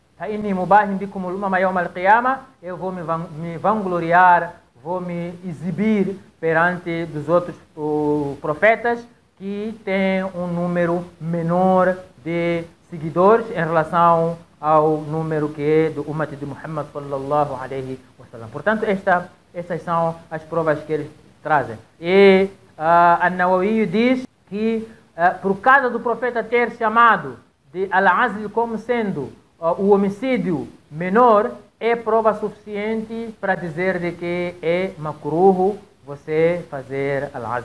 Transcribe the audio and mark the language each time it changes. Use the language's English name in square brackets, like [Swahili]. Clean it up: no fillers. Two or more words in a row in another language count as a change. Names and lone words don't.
[Portuguese] Eu vou me vangloriar, vou me exibir perante dos outros profetas que têm um número menor de seguidores em relação ao número que é do Ummah de Muhammad [Arabic] صلى الله عليه وسلم. [Portuguese] Portanto, estas são as provas que eles trazem. E An-Nawawi diz que por causa do profeta ter chamado de Al-Azl como sendo o homicídio menor, é prova suficiente para dizer de que é makruh você fazer al-azl.